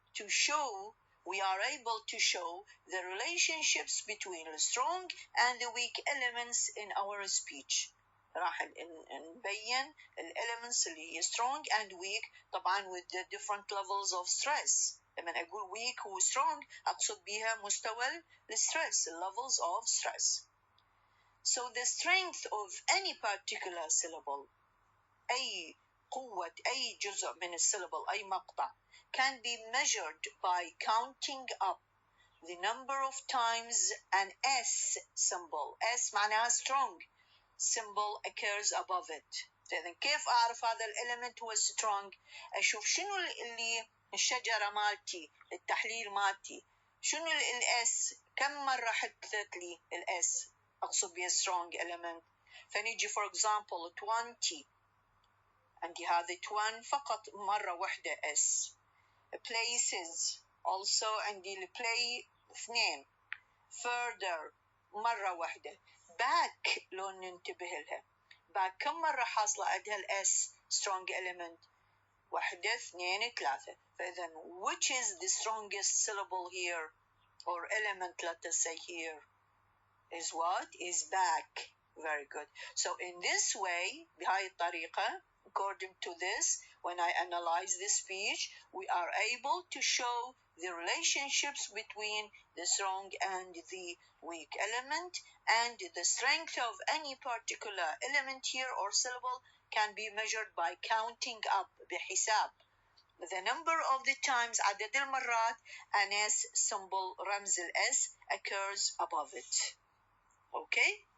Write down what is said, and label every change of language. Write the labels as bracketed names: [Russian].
[English] To show, we are able to show the relationships between the strong and the weak elements in our speech. [Arabic] راح نبين [English] elements [Arabic] اللي هي [English] strong and weak طبعا with the different levels of stress. [Arabic] لما أقول weak و strong أقصد بها مستوى الستريس, [English] levels of stress. So the strength of any particular syllable, [Arabic] أي قوة أي جزء من الsyllable أي مقطع, [English] can be measured by counting up the number of times an S symbol, S معناها strong symbol occurs above it. [Arabic] فإذا كيف أعرف هذا الإليمنت هو strong؟ أشوف شنو اللي الشجرة مالتي التحليل مالتي شنو الS كم مرة حدثت لي الS أقصد بها strong element. فنيجي [English] for example [Arabic] 20 عندي هذا 20 فقط مرة واحدة S. places also عندي الplay 2 further مرة واحدة. back لو ننتبه لها back كم مرة حاصلة عندها الS [English] strong element [Arabic] 1 2 3. [English] فإذا which is the strongest syllable here or element let us say here is what? Is back. Very good. So in this way [Arabic] بهاي الطريقة [English] according to this, when I analyze the speech, we are able to show the relationships between the strong and the weak element, and the strength of any particular element here or syllable can be measured by counting up بحساب the number of the times [Arabic] عدد المرات [English] an S symbol رمز S occurs above it. Okay?